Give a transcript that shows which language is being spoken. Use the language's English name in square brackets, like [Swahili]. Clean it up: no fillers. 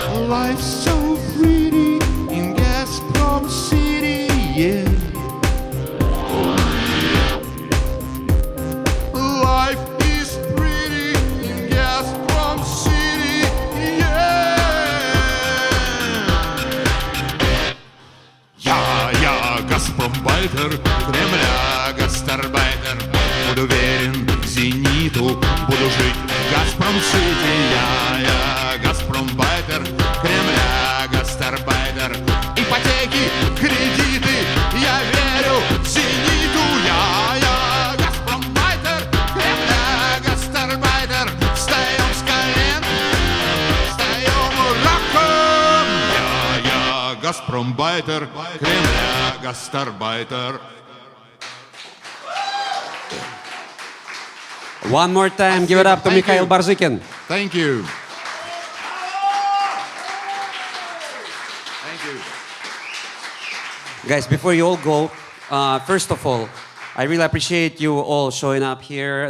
[English] Life's so pretty in Gazprom City, yeah. Life is pretty in Gazprom City, yeah. [Russian] Я Газпром Байтер, Кремля гастарбайтер. Буду верен зениту, буду жить в Газпром Сити. Я Газпром Байтер, Кремля гастарбайтер. Ипотеки, кредиты, я верю зениту. Я Газпром Байтер, Кремля гастарбайтер. Встаем с колен, встаем раком. Я Газпром Байтер, Кремля гастарбайтер. [English] One more time, give it up to Thank Mikhail you. Borzikin. Thank you. Thank you. Guys, before you all go, first of all, I really appreciate you all showing up here.